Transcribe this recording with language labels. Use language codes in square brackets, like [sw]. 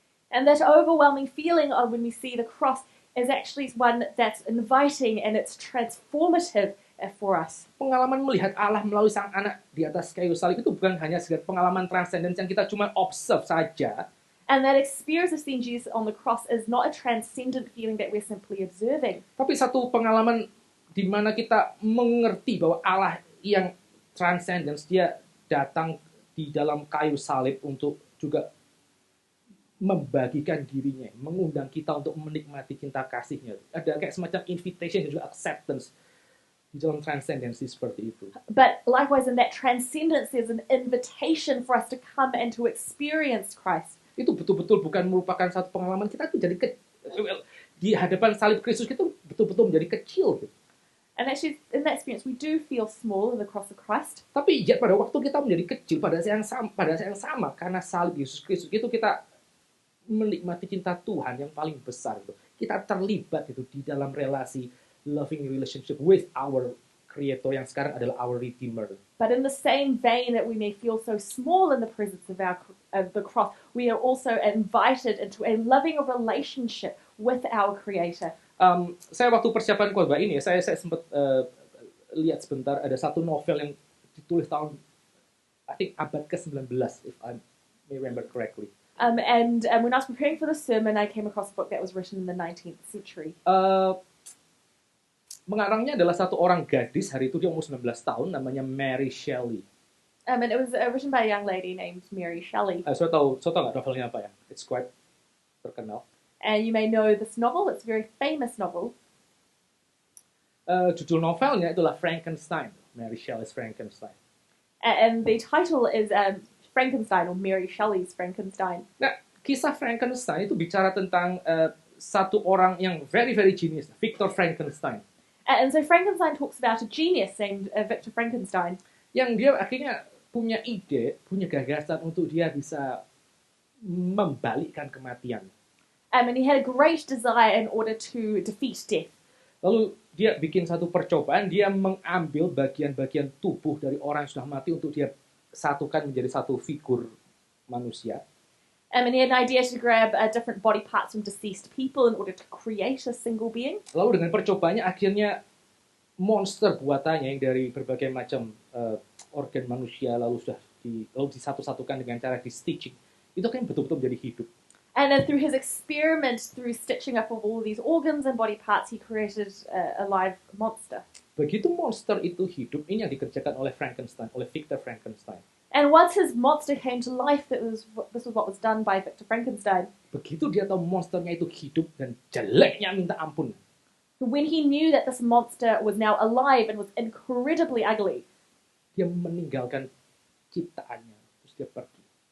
[en] And that overwhelming feeling of when we see the cross is actually one that's inviting and it's transformative for us. [id] Pengalaman melihat Allah melalui sang anak di atas kayu salib itu bukan hanya sekedar pengalaman transcendence yang kita cuma observe saja. [en] And that experience of seeing Jesus on the cross is not a transcendent feeling that we're simply observing. [id] Tapi satu pengalaman di mana kita mengerti bahwa Allah yang transcendence, dia datang di dalam kayu salib untuk juga membagikan dirinya, mengundang kita untuk menikmati cinta kasihnya. Ada kayak semacam invitation dan juga acceptance di dalam transcendensi seperti itu. [en] But likewise, in that transcendence, there's an invitation for us to come and to experience Christ. [id] Itu betul-betul bukan merupakan satu pengalaman kita tuh jadi di hadapan salib Kristus itu betul-betul menjadi kecil. [en] And actually, in that experience, we do feel small in the cross of Christ. [id] Tapi ya pada waktu kita menjadi kecil pada saat yang sama karena salib Yesus Kristus itu kita menikmati cinta Tuhan yang paling besar itu. Kita terlibat itu di dalam relasi [en] loving relationship with our Creator [id] yang sekarang adalah [en] our Redeemer. But in the same vein that we may feel so small in the presence of the cross, we are also invited into a loving relationship with our Creator. [id] Saya waktu persiapan khotbah ini, saya sempat lihat sebentar ada satu novel yang ditulis tahun [en] I think [id] abad ke-19 [en] if I may remember correctly. And when I was preparing for the sermon, I came across a book that was written in the 19th century. [id] Pengarangnya adalah satu orang gadis, hari itu dia umur 19 tahun, namanya Mary Shelley. [en] And it was written by a young lady named Mary Shelley. [id] Saya tahu nggak novelnya apa ya? [en] It's quite [id] terkenal. [en] And you may know this novel. It's a very famous novel. [id] Judul novelnya itulah Frankenstein. Mary Shelley's Frankenstein. [en] And the title is Frankenstein, or Mary Shelley's Frankenstein. [id] Nah, kisah Frankenstein itu bicara tentang satu orang yang [en] very, very genius, [id] Victor Frankenstein. [en] And so Frankenstein talks about a genius named Victor Frankenstein. [id] Yang dia akhirnya punya ide, punya gagasan untuk dia bisa membalikkan kematian. [en] And he had a great desire in order to defeat death. [id] Lalu dia bikin satu percobaan, dia mengambil bagian-bagian tubuh dari orang yang sudah mati untuk dia satukan menjadi satu figur manusia. [en] And he had an idea to grab different body parts from deceased people in order to create a single being. [id] Lalu dengan percobaannya akhirnya monster buatannya yang dari berbagai macam organ manusia lalu disatu-satukan dengan cara di stitching. Itu kan betul-betul menjadi hidup. [en] And then through his experiment, through stitching up of all these organs and body parts, he created a live monster. [id] Begitu monster itu hidup, ini yang dikerjakan oleh Frankenstein, oleh Victor Frankenstein. [en] And once his monster came to life, this was what was done by Victor Frankenstein. [id] Begitu dia tahu monsternya itu hidup dan jeleknya minta ampun. [en] When he knew that this monster was now alive and was incredibly ugly, [id] dia meninggalkan ciptaannya, terus dia pergi.